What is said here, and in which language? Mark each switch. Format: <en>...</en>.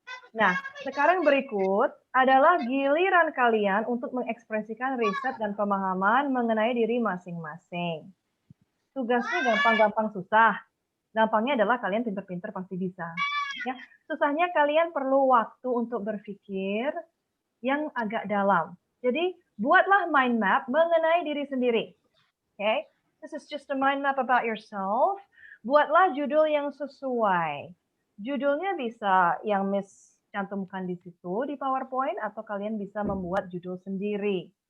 <id>Nah, sekarang berikut adalah giliran kalian untuk mengekspresikan riset dan pemahaman mengenai diri masing-masing. Tugasnya gampang-gampang susah. Gampangnya adalah kalian pinter-pinter pasti bisa. Ya, susahnya kalian perlu waktu untuk berpikir yang agak dalam. Jadi, buatlah mind map mengenai diri sendiri.</id> <en>Okay? This is just a mind map about yourself.</en> <id>Buatlah judul yang sesuai. Judulnya bisa yang Miss cantumkan di situ di PowerPoint atau kalian bisa membuat judul sendiri.</id>